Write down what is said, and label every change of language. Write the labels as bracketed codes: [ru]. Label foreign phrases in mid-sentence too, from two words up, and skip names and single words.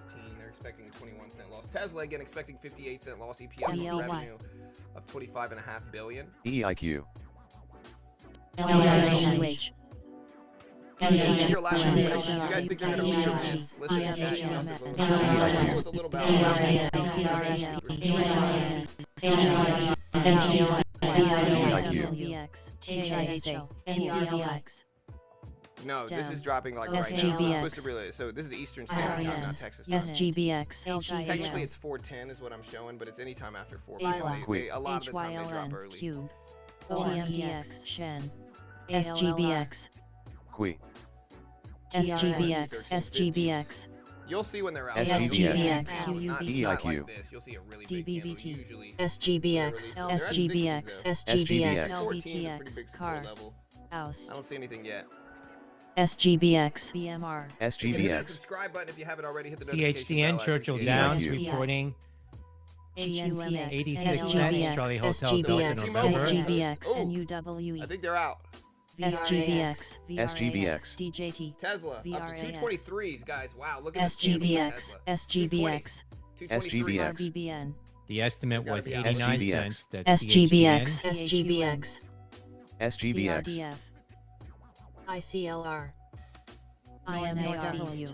[en] They're expecting a 21-cent loss. Tesla again expecting 58-cent loss. EPS on ELY. revenue of 25.5 billion. EIQ. LRHC. Your last recommendations. You guys think they're gonna beat or miss? Listen to chat. You also vote with a little balance. LVX. TIHL. TRLX. No, this STEM. is dropping like right now. So it's SGBX. supposed to really. So this is Eastern Standard Time, not Texas time. SGBX. Technically, it's 4:10 is what I'm showing, but it's anytime after 4 ELA. p.m. A lot of the time they drop early. Cube. TMDX. Shen. SGBX. Qui. SGBX. SGBX. You'll see when they're out. SGBX, Not UUVT, like this. You'll see a really big candle. DBVT, Usually SGBX, they're at 60s SGBX, though. SGBX, 14 is a pretty LVTX, big support CAR, level. I Oust, don't see anything yet. SGBX, BMR, Hit that SGBX. subscribe button if you haven't already. Hit the notification CHDN, bell. I Churchill appreciate it. Downs, EIQ. reporting GMPX, 86 cents, SGBX, Charlie Hotel Delta SGBX, November. SGBX, Oh. NUWE, I think they're out. SGBX, SGBX. DJT, Tesla up to VRAX. 223s, guys. Wow, look at this candle for SGBX, Tesla. SGBX, 223s. RBBN, The estimate was Gotta be out. 89 SGBX. cents. That's SGBX, CHDN. SGBX, SGBX. CRDF, ICLR, IMAW,